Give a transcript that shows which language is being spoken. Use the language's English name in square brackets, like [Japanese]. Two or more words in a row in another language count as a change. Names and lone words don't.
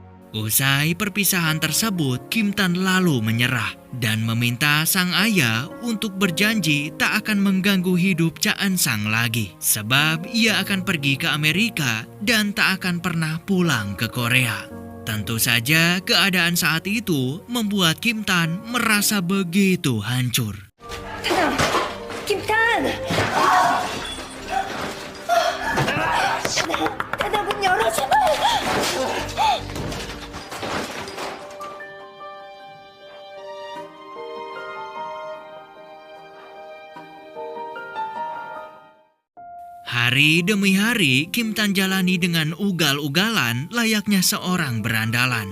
[Indonesian] Usai perpisahan tersebut, Kim Tan lalu menyerah dan meminta sang ayah untuk berjanji tak akan mengganggu hidup Cha Eun-sang lagi. Sebab ia akan pergi ke Amerika dan tak akan pernah pulang ke Korea. Tentu saja keadaan saat itu membuat Kim Tan merasa begitu hancur. [Korean] 김탄! 타다 문 열어 제발! [Indonesian] Hari demi hari, Kim Tan jalani dengan ugal-ugalan layaknya seorang berandalan.